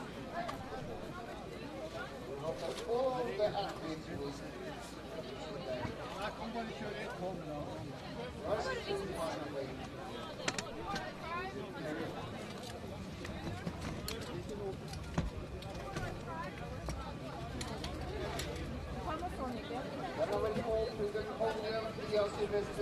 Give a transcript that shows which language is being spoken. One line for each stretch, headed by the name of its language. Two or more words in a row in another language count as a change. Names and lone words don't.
English: Of all the athletes who is
Norwegian: Jeg kan bare kjøre et kamera.
English: prize giving finally. Then I will call to the podium Mr.